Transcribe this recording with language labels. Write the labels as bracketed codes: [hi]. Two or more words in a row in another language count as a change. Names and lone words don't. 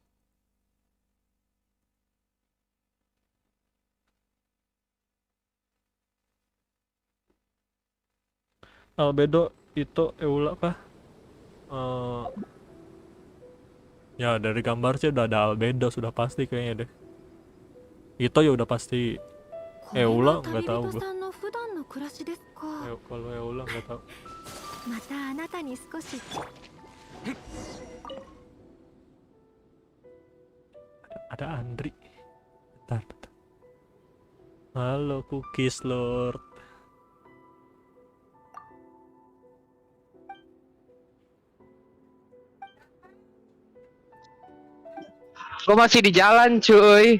[id] Albedo itu Eula kah? Ya dari gambar sih udah ada albedo sudah pasti kayaknya deh. Itu ya udah pasti. [ja] これ [id] Eula [ja] が [id] nggak [ja] 旅 [id] tahu [ja] 人 [id] gue. [ja] さんの普段の暮らしですか [id] Kalau Eula nggak tahu. [ja] またあなたに少し [id] Ada Andri. Bentar. Halo Cookies Lord. Gue masih di jalan cuy.